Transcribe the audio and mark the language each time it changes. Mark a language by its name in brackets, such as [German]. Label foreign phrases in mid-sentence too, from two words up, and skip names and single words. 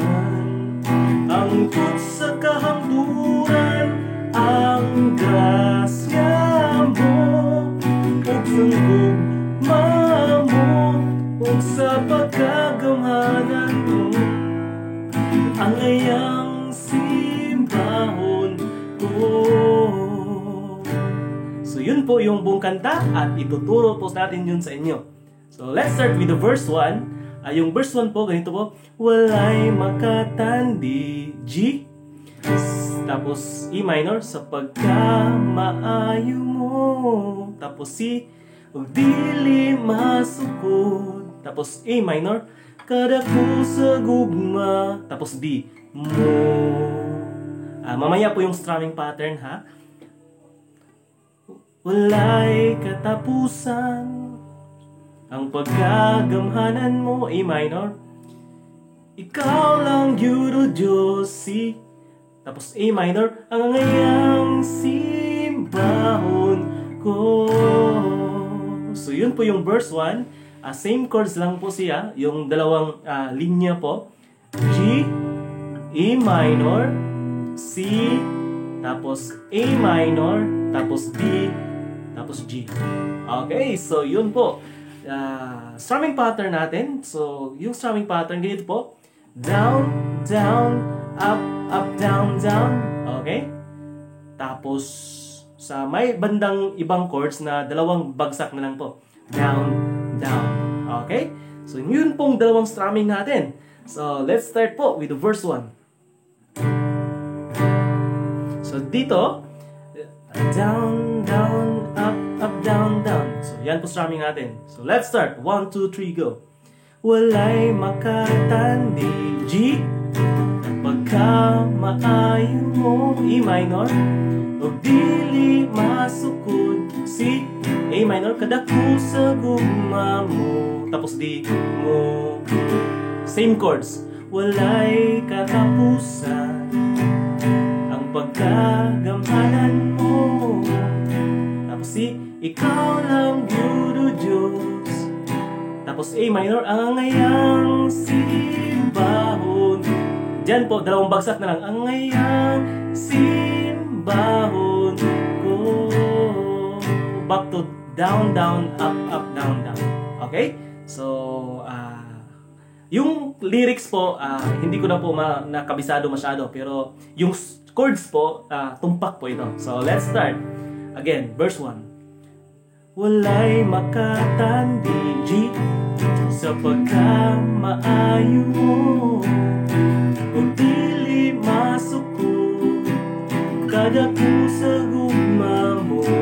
[Cebuano] ang tut sa kahangduran, ang grasya mo ug sungugma mo ug sa pagkagamhanan mo, ang ayang simbahon ko. [Filipino] So yun po yung buong kanta at ituturo po natin yun sa inyo. [English] So let's start with the verse 1. [Filipino] Yung verse 1 po, ganito po. [Cebuano] Walay makatandi, [Filipino] G. Tapos E minor, [Cebuano] sa pagkamaayo mo. Tapos C, dili masukod. Tapos A minor, kadako sa gugma. [Filipino] Tapos D, mo. Mamaya po yung [English] strumming pattern, [Filipino] ha? [Cebuano] Walay katapusan ang pagkagamhanan mo, [Filipino] A minor. [Cebuano] Ikaw lang Dudo Diyos, C. Tapos A minor, ang ngayang simbahon ko. [Filipino] So yun po yung verse 1. [English] Same chords [Filipino] lang po siya. Yung dalawang linya po. G, A minor, C, tapos A minor, tapos D, tapos G. Okay, so yun po. [English] Strumming pattern [Filipino] natin. So, yung [English] strumming pattern, [Filipino] ganito po. [English] Down, down, up, up, down, down. Okay? [Filipino] Tapos, sa may bandang ibang chords na dalawang bagsak na lang po. [English] Down, down. Okay? [Filipino] So, yun pong dalawang strumming natin. [English] So, let's start po with the verse 1. So, dito, down, down, up, down, down. So, [Filipino] yan po strumming natin. [English] So, let's start. 1, 2, 3, go. [Cebuano] Walay makatandi, G. Pagkamaayo mo, E minor. O dili masukod, C. A minor, kadako sa gugma mo. [Filipino] Tapos D, mo. [English] Same chords. [Cebuano] Walay katapusan ang pagkagamhanan mo. Tapos C, ikaw lang Dudo Diyos. [Filipino] Tapos A minor, [Cebuano] ang ngayang simbahon. [Filipino] Diyan po, dalawang bagsak na lang. [Cebuano] Ang ngayang simbahon ko. [English] Back to down, down, up, up, down, down. Okay? So, [Filipino] yung lyrics po, hindi ko na po nakabisado masyado. Pero yung chords po, tumpak po ito. [English] So, let's start. Again, verse 1. [Cebuano] Walay makatandi, G. Sa pagkamaayo mo, o dili masukod kadako sa gugma mo.